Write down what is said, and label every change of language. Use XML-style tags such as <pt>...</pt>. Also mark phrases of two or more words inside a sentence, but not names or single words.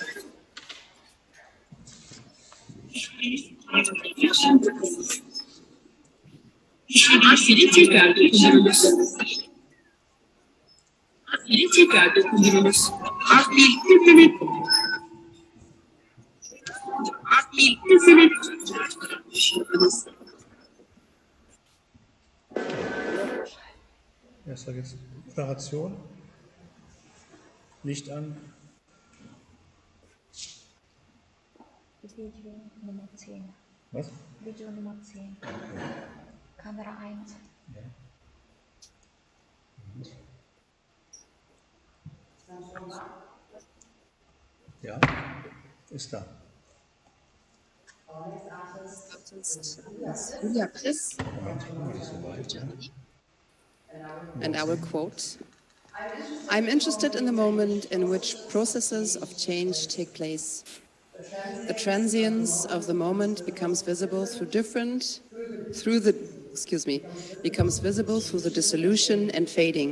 <tr>Harfleri tekrar dokundurunuz. Harfleri tekrar dokundurunuz. Harfleri tıklanın. Harfleri tıklanın.</tr> <de>Erster jetzt Operation. Licht an. Video Nummer 10. Was? Video Nummer 10. Kamera 1. Ja, ist da. Julia Priss.</de> <en>And I will quote, "I'm interested in the moment in which processes of change take place. The transience of the moment becomes visible becomes visible through the dissolution and fading.</en>